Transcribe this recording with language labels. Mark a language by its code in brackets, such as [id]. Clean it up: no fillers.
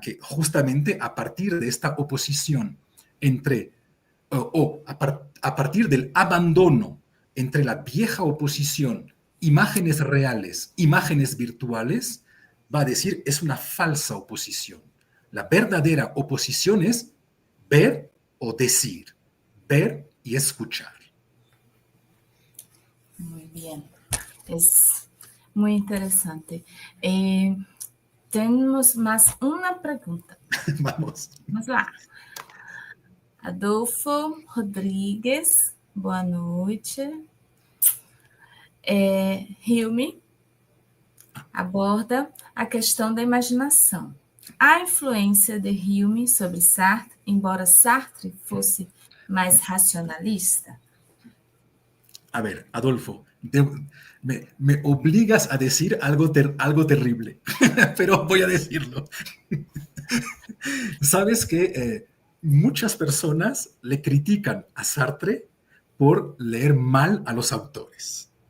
[es] Que justamente a partir de esta oposición entre, a partir del abandono entre la vieja oposición, imágenes reales, imágenes virtuales, va a decir es una falsa oposición. La verdadera oposición es ver o decir, ver y escuchar. Muy bien, es muy interesante. [pt] Temos mais uma pergunta. Vamos. Vamos lá. Adolfo Rodrigues, boa noite. Hilme aborda a questão da imaginação. A influência de Hilme sobre Sartre, embora Sartre fosse mais racionalista? [es] A ver, Adolfo, me obligas a decir algo terrible, pero voy a decirlo. Sabes que muchas personas le critican a Sartre por leer mal a los autores.